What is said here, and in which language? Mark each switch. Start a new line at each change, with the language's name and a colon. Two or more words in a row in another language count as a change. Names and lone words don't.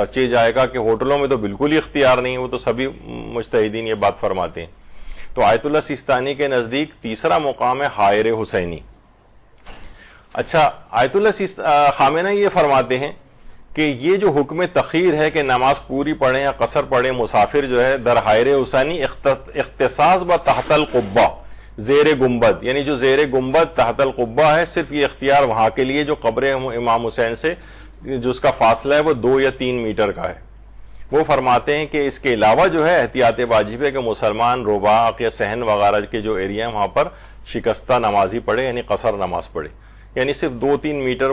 Urdu: جائے گا کہ ہوٹلوں میں تو بالکل ہی اختیار نہیں, وہ تو سبھی مجتہدین یہ بات فرماتے ہیں. تو آیت اللہ سیستانی کے نزدیک تیسرا مقام ہے حائر حسینی. اچھا, آیت اللہ خامنہئی یہ فرماتے ہیں کہ یہ جو حکم تخیر ہے کہ نماز پوری پڑھیں یا قصر پڑھیں مسافر جو ہے
Persian: در حائر حسینی اختصاص با تحت القبہ زیر گنبد,
Urdu: یعنی جو زیر گنبد تحت القبہ ہے صرف یہ اختیار وہاں کے لیے جو قبر امام حسین سے جو اس کا فاصلہ ہے وہ 2 یا 3 میٹر کا ہے. وہ فرماتے ہیں کہ اس کے علاوہ جو ہے احتیاط واجب ہے کہ مسلمان رباق یا صحن وغیرہ کے جو ایریا ہیں وہاں پر شکستہ نمازی پڑھے, یعنی قصر نماز پڑھے, یعنی صرف 2-3 میٹر.